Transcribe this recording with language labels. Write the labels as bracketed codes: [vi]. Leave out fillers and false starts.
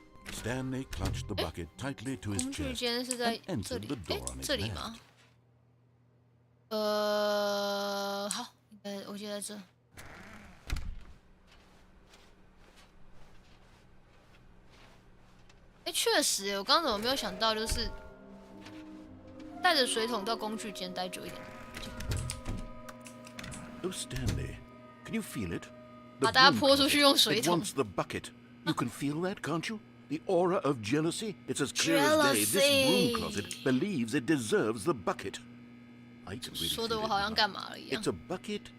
[en] Stanley clutched the bucket tightly to his chest. [zh] 工具间是在这里，这里吗？好，我记得在这。确实，我刚刚怎么没有想到，就是带着水桶到工具间待久一点。 [en] Oh, Stanley, can you feel it? [zh] 把大家泼出去用水桶。 [en] It wants the bucket. You can feel that, can't you? The aura of jealousy? It's as clear as day. This broom closet believes it deserves the bucket. I can really feel it. It's a bucket.